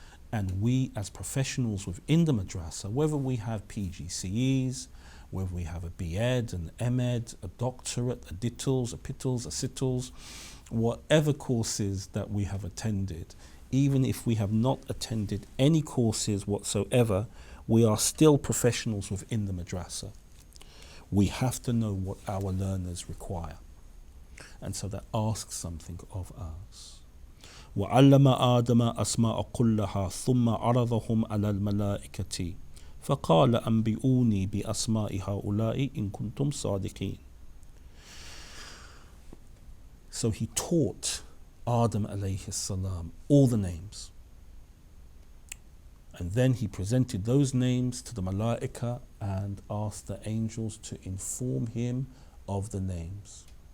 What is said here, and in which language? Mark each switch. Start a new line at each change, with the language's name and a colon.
English: And we as professionals within the madrasa, whether we have PGCEs, whether we have a B.Ed, an M.Ed, a doctorate, a DITLs, a PITLs, a CITLs, whatever courses that we have attended, even if we have not attended any courses whatsoever, we are still professionals within the madrasa. We have to know what our learners require. And so that asks something of us.
Arabic: وعلم آدم أسماء كلها ثم عرضهم على الملائكة فقال أنبئوني بأسماء هؤلاء إن كنتم صادقين.
English: So he taught Adam alayhi salam all the names. And then he presented those names to the malaika and asked the angels to inform him of the names.